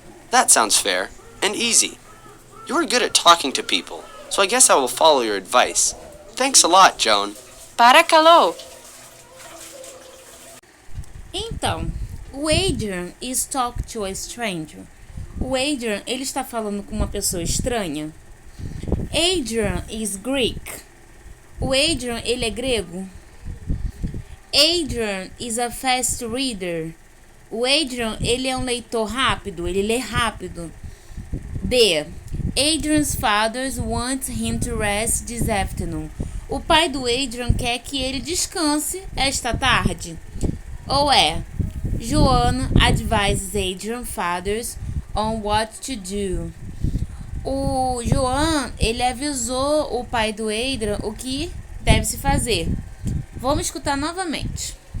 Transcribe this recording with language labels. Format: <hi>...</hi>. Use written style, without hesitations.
<en>That sounds fair and easy. You are good at talking to people, so I guess I will follow your advice. Thanks a lot, Joan.</en> <el>Paracalô!</el> <pt>Então, o</pt> <en>Adrian is talking to a stranger.</en> <pt>O Adrian, ele está falando com uma pessoa estranha.</pt> <en>Adrian is Greek.</en> <pt>O Adrian, ele é grego.</pt> <en>Adrian is a fast reader.</en> <pt>O Adrian, ele é um leitor rápido, ele lê rápido. B.</pt> <en>Adrian's father wants him to rest this afternoon.</en> <pt>O pai do Adrian quer que ele descanse esta tarde. Ou é,</pt> <en>Joanna advises Adrian's father on what to do.</en> <pt>O Joan, ele avisou o pai do Adrian o que deve se fazer. Vamos escutar novamente.</pt>